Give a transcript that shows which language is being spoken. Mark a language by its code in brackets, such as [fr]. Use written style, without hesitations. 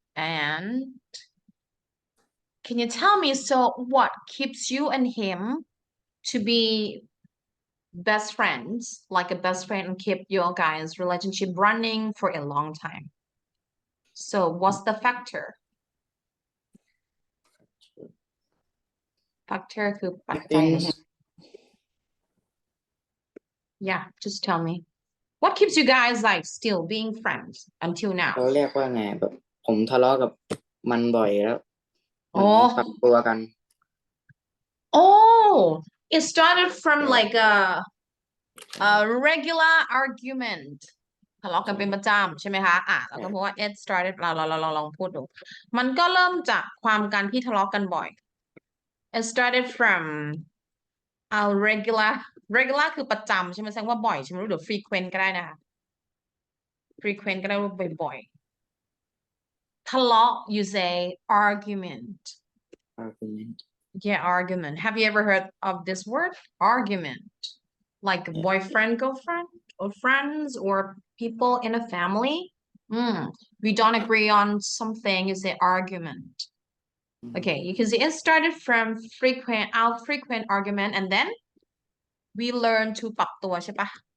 [en] And can you tell me, so what keeps you and him to be best friends, like a best friend, and keep your guys' relationship running for a long time? So what's the factor? Factor [th] คือปัจจัย [en] Yeah, just tell me. What keeps you guys like still being friends until now? [th] เขาเรียกว่าไงแบบผมทะเลาะกับมันบ่อยแล้วมันปรับตัวกัน [en] Oh, it started from like a regular argument [th] ทะเลาะกันเป็นประจำใช่ไหมคะแล้วก็เพราะว่า [en] it started [th] เราลองพูดดูมันก็เริ่มจากความการที่ทะเลาะกันบ่อย [en] it started from a regular [th] คือประจำใช่ไหมแสดงว่าบ่อยใช่ไหมหรือ frequent ก็ได้นะคะ frequent ก็ได้ว่าบ่อยๆทะเลาะ [en] you say argument. Yeah, argument. Have you ever heard of this word? Argument. Like boyfriend, girlfriend, or friends, or people in a family. We don't agree on something, you say argument. Okay, you can see it started from frequent argument, and then we learn to [th] ปรับตัวใช่ปะ